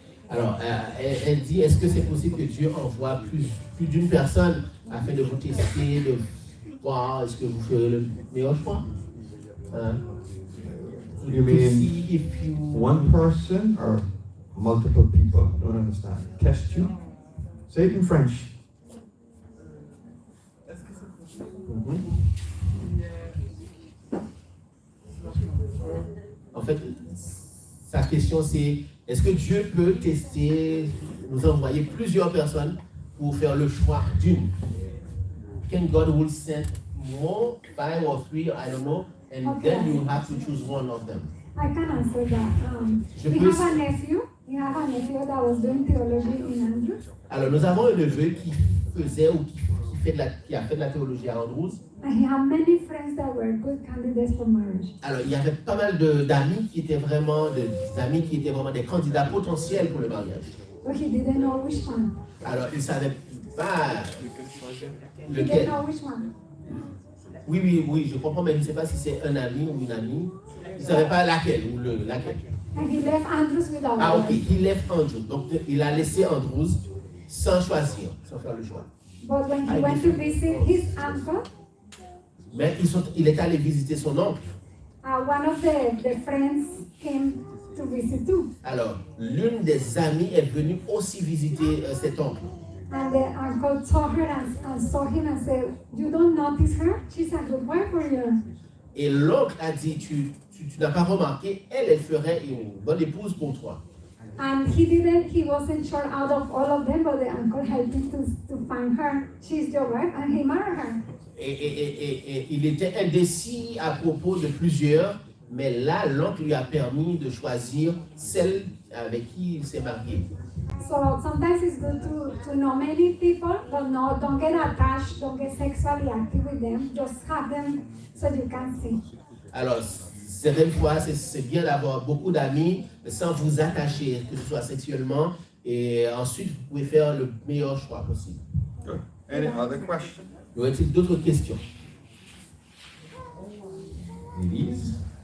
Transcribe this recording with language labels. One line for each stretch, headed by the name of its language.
French: Alors, elle dit, est-ce que c'est possible que Dieu envoie plus d'une personne afin de vous tester, de voir est-ce que vous ferez le meilleur choix? Hein?
English: You mean See if you... one person or multiple people? I don't understand. Test you? Say it in French.
French: Est-ce que c'est possible? En fait, sa question c'est, est-ce que Dieu peut tester, nous envoyer plusieurs personnes pour faire le choix d'une?
English: Can God will send more, 5 or 3, I don't know, and then you have to choose one of them. I can answer that.
French: Je
English: We
French: peux-
English: have a nephew. We have a nephew that was doing theology in Andrews.
French: Alors, nous avons un neveu qui faisait ou qui a fait de la théologie à Andrews.
English: And he had many friends that were good candidates for marriage.
French: Alors, il y avait pas mal d'amis qui étaient vraiment des candidats potentiels pour le mariage.
English: But he didn't know which one.
French: Alors, il ne savait pas
English: He didn't
French: lequel.
English: know which one.
French: Oui, je comprends, mais je ne sais pas si c'est un ami ou une amie. Il ne savait pas laquelle ou laquelle.
English: And he left Andrews without
French: Ah, ok,
English: choice. he left Andrew.
French: Donc, il a laissé Andrews sans choisir, sans faire le choix.
English: But when he went to visit his uncle,
French: Mais il est allé visiter son oncle.
English: one of the friends came to visit too.
French: Alors, l'une des amies est venue aussi visiter cet oncle.
English: And the uncle saw her and saw him and said, "You don't notice her? She's a good wife for you."
French: Et l'oncle a dit, tu n'as pas remarqué, elle ferait une bonne épouse pour toi.
English: And he wasn't sure out of all of them, but the uncle helped him to find her. She's your wife, and he married her.
French: Et il était indécis à propos de plusieurs, mais là, l'oncle lui a permis de choisir celle avec qui il s'est marié.
English: So sometimes it's good to know many people, but no, don't get attached, don't get sexually active with them. Just have them so you can see.
French: Alors, certaines fois, c'est bien d'avoir beaucoup d'amis, mais sans vous attacher, que ce soit sexuellement, et ensuite, vous pouvez faire le meilleur choix possible.
English: Good. Any other questions?
French: Y aurait-il d'autres questions? Élise?